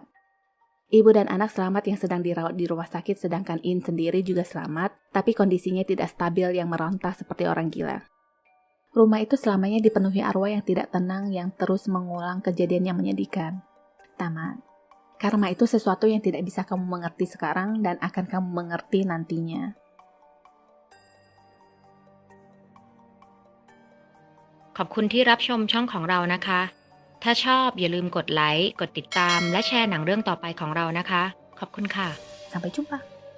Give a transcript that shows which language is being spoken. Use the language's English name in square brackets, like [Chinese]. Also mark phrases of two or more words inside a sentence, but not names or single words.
[Indonesian] Ibu dan anak selamat yang sedang dirawat di rumah sakit sedangkan In sendiri juga selamat, tapi kondisinya tidak stabil yang meronta seperti orang gila. Rumah itu selamanya dipenuhi arwah yang tidak tenang yang terus mengulang kejadian yang menyedihkan. Tamat. Karma itu sesuatu yang tidak bisa kamu mengerti sekarang dan akan kamu mengerti nantinya. [Thai] ขอบคุณที่รับชมช่องของเรานะคะถ้าชอบอย่าลืมกดไลค์ กดติดตามและแชร์หนังเรื่องต่อไปของเรานะคะ ขอบคุณค่ะ [Indonesian] Sampai jumpa.